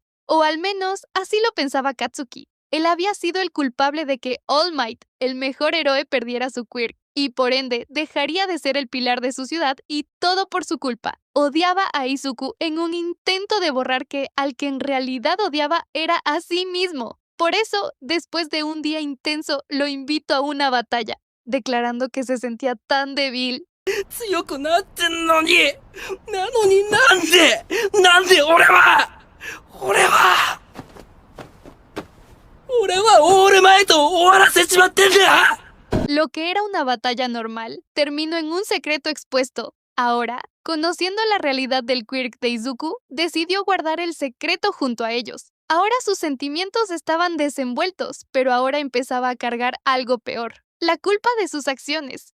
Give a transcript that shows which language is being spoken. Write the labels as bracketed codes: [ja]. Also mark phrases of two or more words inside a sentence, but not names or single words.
[es] O al menos así lo pensaba Katsuki. Él había sido el culpable de que All Might, el mejor héroe, perdiera su quirk y por ende dejaría de ser el pilar de su ciudad y todo por su culpa. Odiaba a Izuku en un intento de borrar que al que en realidad odiaba era a sí mismo. Por eso, después de un día intenso, lo invitó a una batalla, declarando que se sentía tan débil. [ja] 強くなってんのに、なのになんで俺はオールマイトを終わらせちまってんだ。 [es] Lo que era una batalla normal terminó en un secreto expuesto. Ahora, conociendo la realidad del quirk de Izuku, decidió guardar el secreto junto a ellos. Ahora sus sentimientos estaban desenvueltos, pero ahora empezaba a cargar algo peor: la culpa de sus acciones.